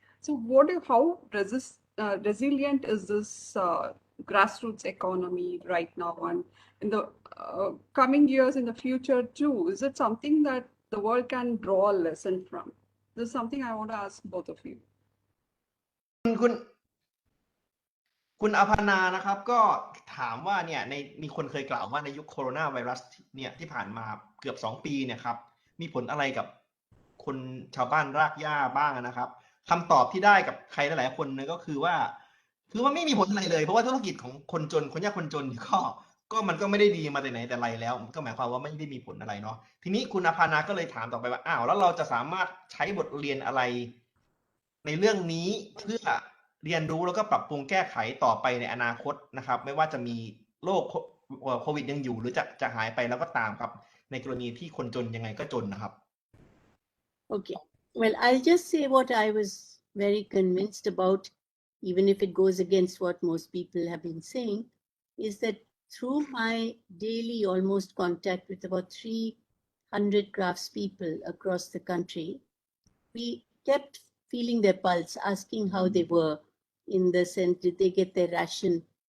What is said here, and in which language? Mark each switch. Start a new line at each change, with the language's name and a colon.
English: So how resilient is this grassroots economy right now, and in the coming years, in the future too? Is it something that the world can draw a lesson from? This is something I want to ask both of you.
Thai: คุณอภานานะครับก็ถามว่าเนี่ยมีคนเคยกล่าวว่าในยุคโคโรนาไวรัสเนี่ยที่ผ่านมาเกือบ2 ปีเนี่ยครับมีผลอะไรกับคนชาวบ้านรากหญ้าบ้างนะครับคำตอบที่ได้กับใครหลายๆคนเนี่ยก็คือว่าไม่มีผลอะไรเลยเพราะว่าธุรกิจของคนจนคนยากคนจนก็มันก็ไม่ได้ดีมาแต่ไหนแต่ไรแล้วก็หมายความว่าไม่ได้มีผลอะไรเนาะทีนี้คุณอภานาก็เลยถามต่อไปว่าอ้าวแล้วเราจะสามารถใช้บทเรียนอะไร ในเรื่องนี้เพื่อเรียนรู้แล้วก็ปรับปรุงแก้ไขต่อไปในอนาคตนะครับไม่ว่าจะมีโรคโควิดยังอยู่หรือจะหายไปแล้วก็ตามครับในกรณีที่คนจนยังไงก็จนนะครับ
English: Okay. Well, I'll just say what I was very convinced about, even if it goes against what most people have been saying, is that through my daily almost contact with about 300 craftspeople across the country, we kept feeling their pulse, asking how they were, in the sense, did they get their ration?